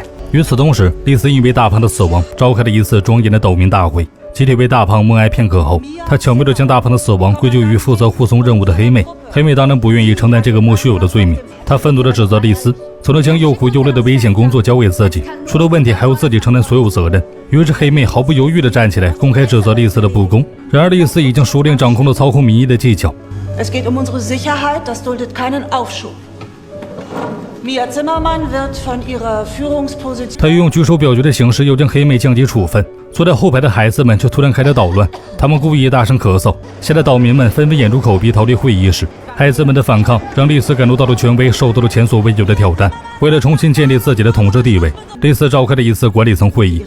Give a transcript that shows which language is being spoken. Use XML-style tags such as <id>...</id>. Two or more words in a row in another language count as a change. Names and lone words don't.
<zh>与此同时，丽丝因为大胖的死亡，召开了一次庄严的岛民大会，集体为大胖默哀片刻后，他巧妙地将大胖的死亡归咎于负责护送任务的黑妹。黑妹当然不愿意承担这个莫须有的罪名，她愤怒地指责丽丝曾经将又苦又累的危险工作交给自己，出了问题还要自己承担所有责任。于是黑妹毫不犹豫地站起来，公开指责丽丝的不公。然而丽丝已经熟练掌控了操控民意的技巧。</zh> <de>Es geht unsere Sicherheit, das duldet keinen Aufschub. Mia Zimmermann wird von ihrer Führungsposition.</de> <zh>他用举手表决的形式又将黑妹降级处分。坐在后排的孩子们却突然开始捣乱，他们故意大声咳嗽，吓得岛民们纷纷掩住口鼻逃离会议室。孩子们的反抗让丽丝感受到了权威受到了前所未有的挑战。为了重新建立自己的统治地位，丽丝召开了一次管理层会议。</zh>